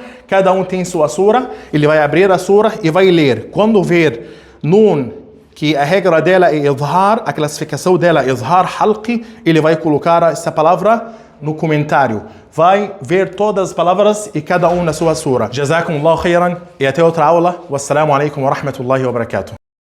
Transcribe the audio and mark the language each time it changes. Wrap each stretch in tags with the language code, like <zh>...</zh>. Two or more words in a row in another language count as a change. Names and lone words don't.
<pt>Cada um tem sua sura. Ele vai abrir a sura e vai ler. Quando ver Nun, que a regra dela é idhar, a classificação dela é</pt> <ar>إظهار حلقي,</ar> <pt>ele vai colocar essa palavra no comentário. Vai ver todas as palavras e cada um na sua sura.</pt> <ar>جزاكم الله خيرا</ar> <pt>e até outra aula.</pt> <ar>والسلام عليكم ورحمة الله وبركاته.</ar>